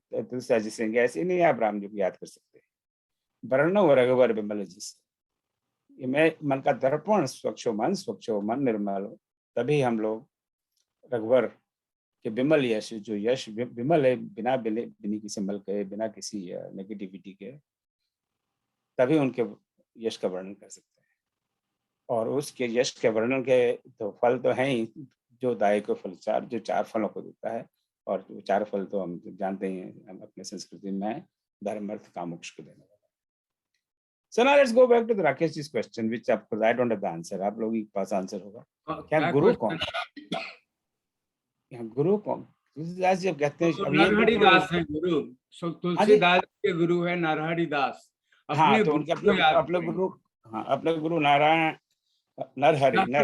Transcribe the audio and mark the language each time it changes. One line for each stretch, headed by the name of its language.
Hindi: तुलसीदास जी सिंह ऐसे नहीं आप राम जी को याद कर सकते। वर्ण रघुवर विमल जिस मैं मन का दर्पण स्वच्छ हो, मन स्वच्छ हो, मन निर्मल हो, तभी हम लोग रघुवर के विमल यश, जो यश विमल है, बिना बिना किसी मल के, बिना किसी नेगेटिविटी के, तभी उनके यश का वर्णन कर सकते हैं। और उसके यश के वर्णन के तो फल तो हैं ही, जो दाय को फल चार, जो 4 फलों को देता है। और वो 4 फल तो हम जानते ही हैं, हम अपने संस्कृति में धर्म अर्थ काम मोक्ष को देने वाला।
English: So now let's go back to the Rakesh ji's question, which of course I don't have the answer.
Hindi: आप लोगों के पास आंसर होगा। क्या गुरु कौन? यहाँ गुरु कौन? तुलसीदास जी कहते हैं अब ये नरहरि दास है गुरु। तुलसीदास के गुरु है नरहरि दास। हाँ, तो उनके अपने गुरु, हाँ अपने गुरु नारायण नरहरि